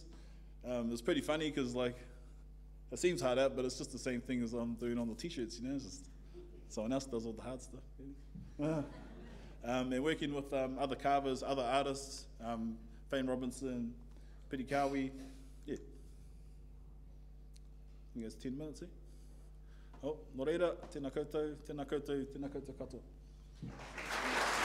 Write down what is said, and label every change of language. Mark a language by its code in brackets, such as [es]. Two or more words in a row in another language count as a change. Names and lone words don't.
[en] It was pretty funny because, like, it seems hard out, but it's just the same thing as I'm doing on the t-shirts, you know, it's just someone else does all the hard stuff. And working with other carvers, other artists, Fane Robinson, Piri Kawi, yeah. I think it's 10 minutes, eh? [mi] Oh, nō reira, tēnā koutou, tēnā koutou, tēnā koutou katoa.